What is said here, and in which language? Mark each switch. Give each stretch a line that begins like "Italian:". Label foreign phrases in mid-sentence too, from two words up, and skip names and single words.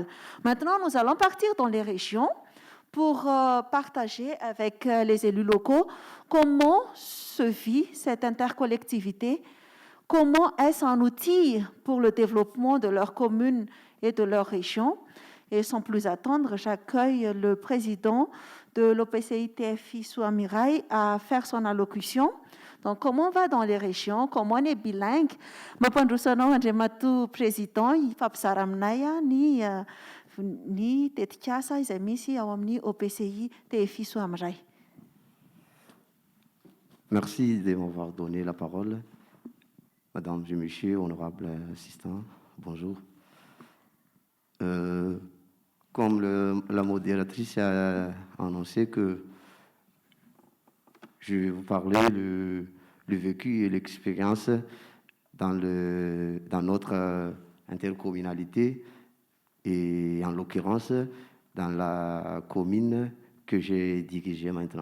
French: Maintenant, nous allons partir dans les régions pour partager avec les élus locaux comment se vit cette intercollectivité, comment est-ce un outil pour le développement de leur commune et de leur région. Et sans plus attendre, j'accueille le président de l'OPCI TFI Souamirai à faire son allocution. Donc, comment on va dans les régions, comment on est bilingue.
Malagasy: Mampandrosanao Andriamatoa président, ifampizara aminay ny tetikasa izay misy ao amin'ny OPCI TFI Souamirai.
French: Merci de m'avoir donné la parole. Madame et Messieurs, honorables assistants, bonjour. Comme la modératrice a annoncé que je vais vous parler le vécu et l'expérience dans notre intercommunalité et en l'occurrence dans la commune que j'ai dirigée maintenant.